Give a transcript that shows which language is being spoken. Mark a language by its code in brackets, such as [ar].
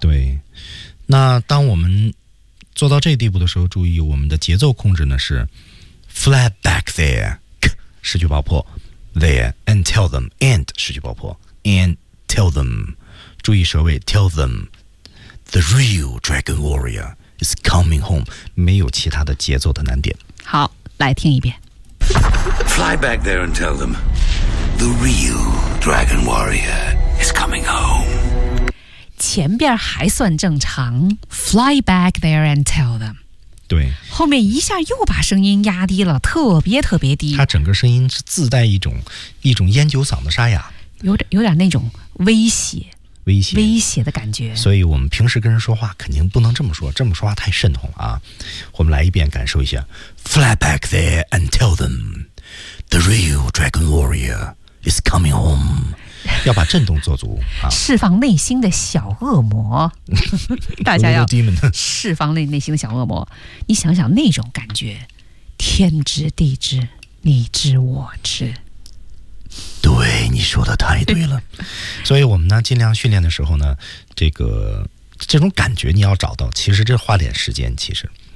[zh] 对，那当我们做到这地步的时候，注意我们的节奏控制呢是 [en] fly back there [zh] 失去爆破 [en] there and tell them and [zh] 失去爆破 [en] and tell them。 [zh] 注意舌位 [en] ，tell them the real dragon warrior is coming home。 [zh] 没有其他的节奏的难点。好，来听一遍。 [en] Fly back there and tell them the real dragon warrior is coming home。 [zh] 前边还算正常 [en] ，Fly back there and tell them。 [zh] 对，后面一下又把声音压低了，特别特别低。他整个声音是自带一种烟酒嗓的沙哑，有点那种威胁。威胁的感觉，所以我们平时跟人说话肯定不能这么说，这么说话太慎重了啊！我们来一遍，感受一下。 [en] Fly back there and tell them the real dragon warrior is coming home。 [zh] 要把震动做足啊，释放内心的小恶魔。大家要释放内心的小恶魔，你想想那种感觉，天知地知，你知我知。对，你说的太对了。所以我们呢尽量训练的时候呢，这种感觉你要找到，其实这花点时间其实。